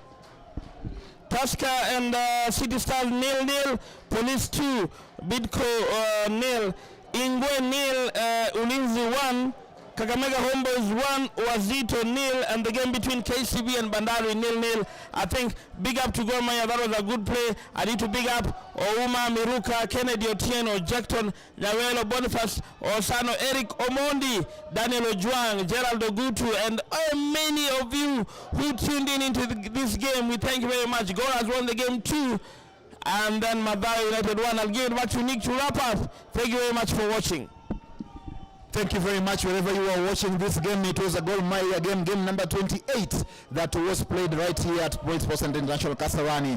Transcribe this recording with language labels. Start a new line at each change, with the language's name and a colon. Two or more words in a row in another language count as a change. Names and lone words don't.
English: Tusker and City Stars 0-0. Police 2, Bidco 0. Ingwe 0, Ulinzi 1, Kakamega Homeboys 1, Wazito 0, and the game between KCB and Bandari 0-0. I think big up to Gor Mahia, that was a good play. I need to big up Ouma, Miruka, Kennedy Otieno, Jackton, Nyawelo, Boniface, Osano, Eric Omondi, Daniel Ojuang, Gerald Ogutu, and many of you who tuned in into this game. We thank you very much. Gor has won the game 2. And then Mathare United 1. I'll give it back to Nick to wrap up. Thank you very much for watching. Thank you very much. Wherever you are watching this game, it was a Gor Mahia game, game number 28 that was played right here at Boys Sports and International Kasarani.